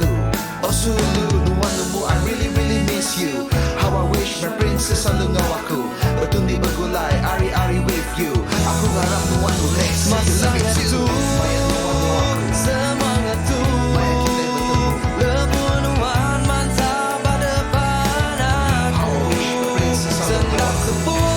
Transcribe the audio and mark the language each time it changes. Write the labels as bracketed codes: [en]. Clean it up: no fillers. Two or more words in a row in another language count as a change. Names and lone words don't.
[iba] Oh sulu nuan nemu [en] I really really miss you. How I wish my princess [iba] selalu ngau aku bertundi bergulai ari-ari [en] with you. [iba] Aku harap nuan boleh masa itu semangat tu lebih nuan mantap pada depan aku sendak sebut